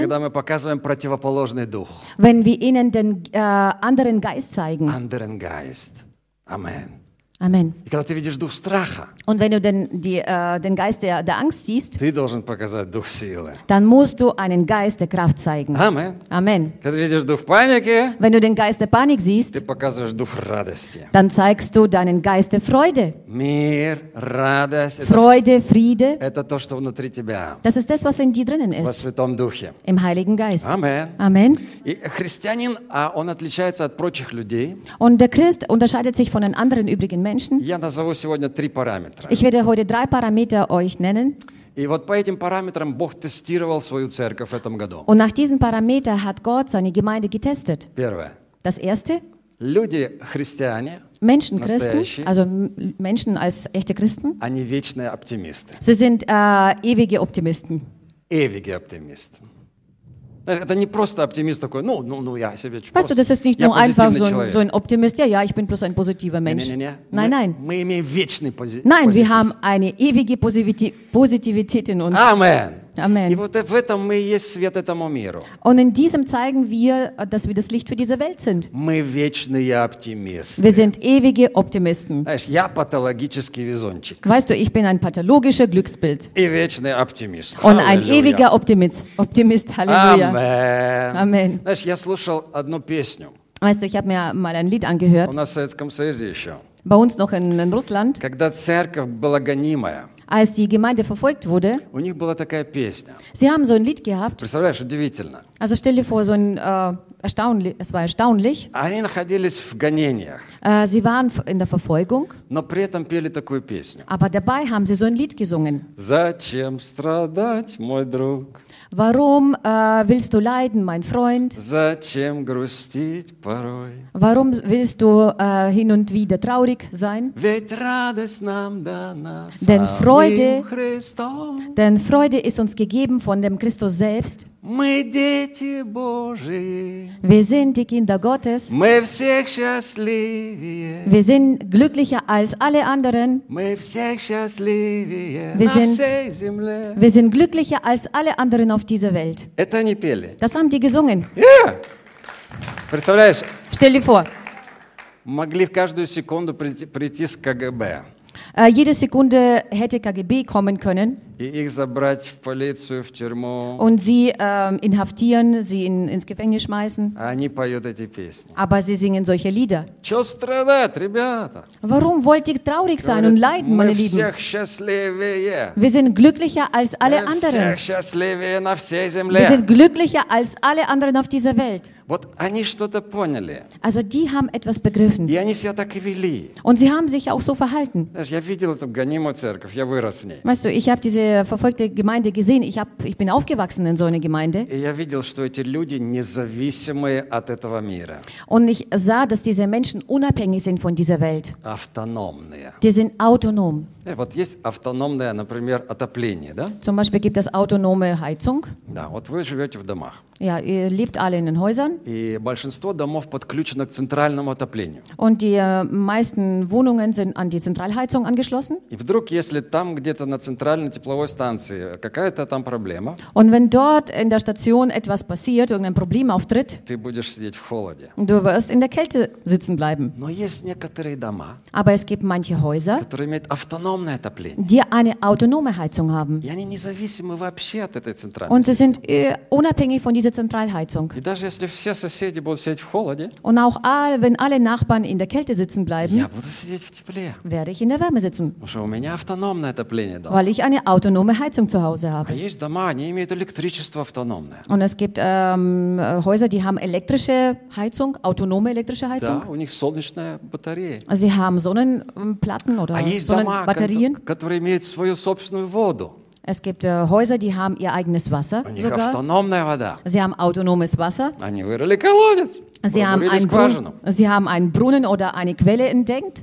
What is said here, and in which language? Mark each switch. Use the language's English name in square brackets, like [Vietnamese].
[Russian] Когда мы показываем противоположный дух. [German] Wenn wir ihnen den anderen Geist zeigen. Anderen Geist. Amen. Amen. [Russian] И когда ты видишь дух страха, [German] und wenn du den, die, den Geist der, der Angst siehst, [Russian] ты должен показать дух силы. [German] Dann musst du einen Geist der Kraft zeigen. Amen. Amen. [Russian] Когда видишь дух паники, [German] wenn du den Geist der Panik siehst, [Russian] ты показываешь дух радости. [German] Dann zeigst du deinen Geist der Freude. [Russian] Мир, радость, [German] Freude, Friede. [Russian] Это то, что внутри тебя. [German] Das ist das, was in dir drinnen ist. [Russian] Во Святом Духе. [German] Im Heiligen Geist. Amen. Amen. [Russian] И христианин, он отличается от прочих людей. [German] Und der Christ unterscheidet sich von den anderen übrigen Menschen. [Russian] Я назову сегодня три параметра. [German] Ich werde heute drei Parameter euch nennen. [Russian] И вот по этим параметрам Бог тестировал свою церковь в этом году. [German] Und nach diesen Parametern hat Gott seine Gemeinde getestet. [Russian] Первое. [German] Das erste. [Russian] Люди, христиане, [German] Menschen, Christen, also Menschen als echte Christen, [Russian] они вечные оптимисты. [German] Sie sind ewige Optimisten. Ewige Optimisten. [Russian] Это не просто оптимист такой, ну, я себе чувствую. [German] Weißt du, das ist nicht nur einfach so ein Optimist. Ja, ich bin bloß ein positiver Mensch. Nein. [Russian] Мы имеем вечный позитив. [German] Nein, wir haben eine ewige Positivität in uns. Amen. Amen. [Russian] И вот в этом мы есть свет этому миру. [German] Und in diesem zeigen wir, dass wir das Licht für diese Welt sind. [Russian] Мы вечные оптимисты. [German] Wir sind ewige Optimisten. [Russian] Знаешь, я патологический везунчик. [German] Weißt du, ich bin ein pathologischer Glücksbild. [Russian] И вечный оптимист. [German] Und ein ewiger Optimist. Halleluja. Amen. Amen. [Russian] Знаешь, я слушал одну песню. [German] Weißt du, ich habe mir mal ein Lied angehört. [Russian] У нас в Советском Союзе еще. [German] Bei uns noch in Russland. [Russian] Когда церковь была гонимая. [German] Als die Gemeinde verfolgt wurde, [Russian] у них была такая песня. [German] Sie haben so ein Lied gehabt. [Russian] Представляешь, удивительно. [German] Also stell dir vor, so ein es war erstaunlich. [Russian] Они находились в гонениях. [German] Sie waren in der Verfolgung. [Russian] Но при этом пели такую песню. [German] Aber dabei haben sie so ein Lied gesungen. [Russian] Зачем страдать, мой друг? [German] Warum willst du leiden, mein Freund? [Russian] Зачем грустить порой? [German] Warum willst du hin und wieder traurig sein? [Russian] Ведь радость нам дана [German] denn Freude, [Russian] самим Христом. [German] Denn Freude ist uns gegeben von dem Christus selbst. [Russian] Мы дети Божии. [German] Wir sind die Kinder Gottes. [Russian] Мы всех счастливее. [German] Wir sind glücklicher als alle anderen. [Russian] Мы всех счастливее. [German] Wir [Russian] на [German] sind, [Russian] всей земле. [German] Wir sind glücklicher als alle anderen auf dieser Welt. [Russian] Это они пели. [German] Das haben die gesungen. [Russian] Yeah. Представляешь? [German] Stell dir vor. [Russian] Могли в каждую секунду прийти с КГБ. [German] Jede Sekunde hätte KGB kommen können [Russian] в полицию, в тюрьму, [German] und sie inhaftieren, sie ins Gefängnis schmeißen. Aber sie singen solche Lieder. [Russian] Страдать, [German] warum wollt ihr traurig sein und leiden, meine Lieben? [Russian] Счастливее. [German] Wir sind glücklicher als alle [Russian] мы [German] anderen. Wir sind glücklicher als alle anderen auf dieser Welt. [Russian] Вот они что-то поняли. [German] Also die haben etwas begriffen. [Russian] И они себя так и вели. [German] Und sie haben sich auch so verhalten. [Russian] Знаешь, я видел эту гонимую церковь, я вырос в ней. [German] Weißt du, ich habe diese verfolgte Gemeinde gesehen. Ich bin aufgewachsen in so einer Gemeinde. [Russian] И я видел, что эти люди независимые от этого мира. [German] Und ich sah, dass diese Menschen unabhängig sind von dieser Welt. [Russian] Автономные. [German] Die sind autonom. [Russian] Ja, вот есть автономное, например, отопление, да? [German] Zum Beispiel gibt es autonome Heizung. [Russian] Да, вот вы живете в домах. [German] Ja, ihr lebt alle in den Häusern. [Russian] И большинство домов подключено к центральному отоплению. [German] Und die meisten Wohnungen sind an die Zentralheizung angeschlossen. [Russian] И вдруг, если там где-то на центральной тепловой станции какая-то там проблема, [German] und wenn dort in der Station etwas passiert, irgendein Problem auftritt, [Russian] ты будешь сидеть в холоде. [German] Du wirst in der Kälte sitzen bleiben. [Russian] Но есть некоторые дома, [German] aber es gibt manche Häuser, [Russian] которые имеют автономное отопление. [German] Die eine autonome Heizung haben. [Russian] И они независимы вообще от этой центральной. [German] Und sie sind unabhängig von dieser Zentralheizung. [Russian] И даже если все соседи будут сидеть в холоде, [German] und auch wenn alle Nachbarn in der Kälte sitzen bleiben, [Russian] я буду сидеть в тепле. [German] Werde ich in der Wärme sitzen. [Russian] Потому что у меня автономное отопление дома. [German] Weil ich eine autonome Heizung zu Hause habe. [Russian] А есть дома, они имеют электричество автономное. [German] Und es gibt Häuser, die haben elektrische Heizung, autonome elektrische Heizung. [Russian] Да, у них солнечная батарея. [German] Sie haben Sonnenplatten oder Sonnenbatterien. [Russian] Которые имеют свою собственную воду. [German] Es gibt Häuser, die haben ihr eigenes Wasser. [Russian] Sogar. Автономная вода. [German] Sie haben autonomes Wasser. [Russian] Они вырыли колодец. [German] Sie haben einen Brunnen oder eine Quelle entdeckt.